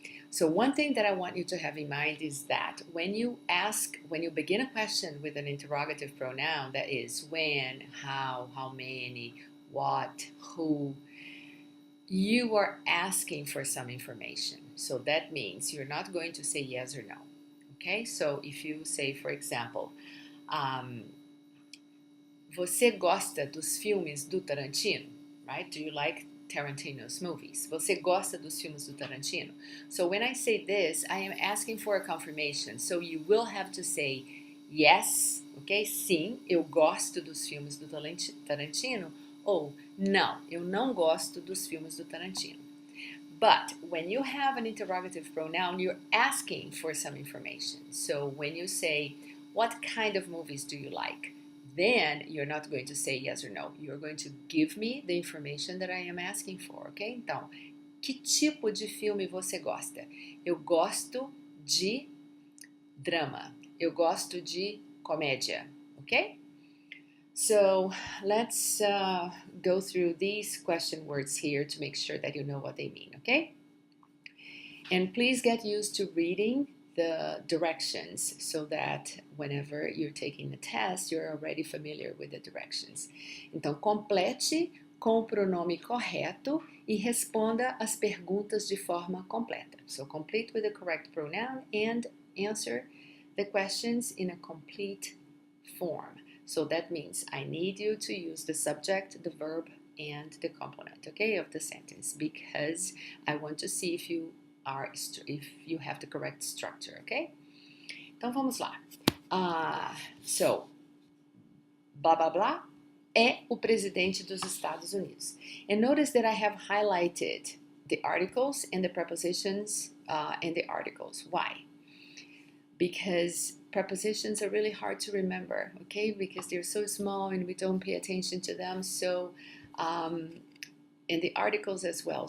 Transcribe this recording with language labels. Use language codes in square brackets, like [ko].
[en] So one thing that I want you to have in mind is that when you begin a question with an interrogative pronoun, that is when, how many, what, who, you are asking for some information. So that means you're not going to say yes or no, okay? So if you say, for example, um, [pt] você gosta dos filmes do Tarantino? [en] Right? Do you like Tarantino's movies? [pt] Você gosta dos filmes do Tarantino? [en] So when I say this, I am asking for a confirmation. So you will have to say yes, ok? [pt] Sim, eu gosto dos filmes do Tarantino. Ou não, eu não gosto dos filmes do Tarantino. [en] But when you have an interrogative pronoun, you're asking for some information. So when you say, what kind of movies do you like? Then you're not going to say yes or no. You're going to give me the information that I am asking for, ok? [pt] Então, que tipo de filme você gosta? Eu gosto de drama. Eu gosto de comédia, ok? [en] So let's go through these question words here to make sure that you know what they mean, okay? And please get used to reading the directions so that whenever you're taking a test, you're already familiar with the directions. [pt] Então, complete com o pronome correto e responda as perguntas de forma completa. [en] So, complete with the correct pronoun and answer the questions in a complete form. So that means I need you to use the subject, the verb, and the complement, okay, of the sentence, because I want to see if you have the correct structure, okay? [pt] Então vamos lá. So, blá blá blá é o presidente dos Estados Unidos. [en] And notice that I have highlighted the articles and the prepositions in the articles. Why? Because prepositions are really hard to remember, okay? Because they're so small and we don't pay attention to them. So, and the articles as well.